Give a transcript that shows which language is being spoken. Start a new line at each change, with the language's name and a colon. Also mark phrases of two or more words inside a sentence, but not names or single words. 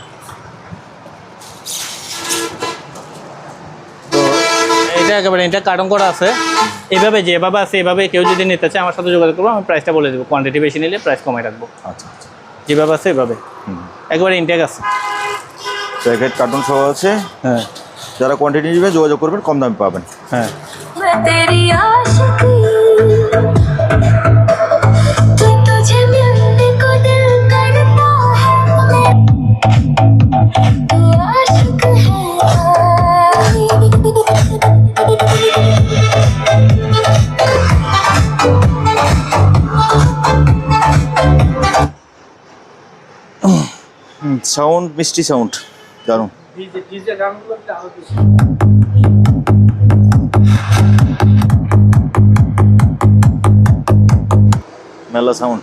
Bangla: তো এটা একেবারে এটা কার্টন করা আছে, এইভাবে যেভাবে আছে এভাবে কেউ যদি নিতে চায় আমার সাথে যোগাযোগ করবো, আমি প্রাইসটা বলে দেবো, কোয়ান্টিটি বেশি নিলে প্রাইস কমাই রাখবো। আচ্ছা আচ্ছা, যেভাবে আছে এভাবে একেবারে ইনটেক আছে। প্যাকেট কার্টন সহ আছে। হ্যাঁ যারা কোয়ান্টিটি নেবে যোগাযোগ করবেন, কম দামে পাবেন। হ্যাঁ
Hindi: मैं तेरी आशिकी, तू तुझे मिलने को दिल करता है, तू आशिक
Bangla: সাউন্ড মিষ্টি সাউন্ড দারুণ। মেলা সাউন্ড।